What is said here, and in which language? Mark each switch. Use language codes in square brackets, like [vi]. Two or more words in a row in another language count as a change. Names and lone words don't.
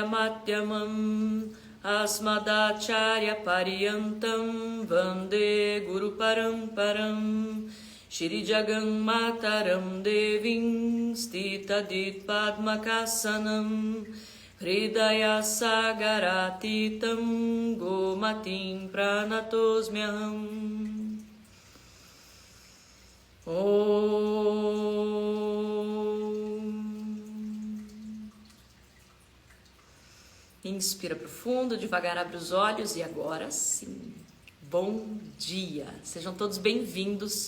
[sa] Madhyamam Asmadacharya Pariyantam Vande Guru Paramparam Shri Jagam Mataram Devim Stita Dit Padmakasanam Hridaya Sagaratitam Gomatim Pranatosmyaham [pt] Inspira profundo, devagar abre os olhos e agora sim, bom dia! Sejam todos bem-vindos.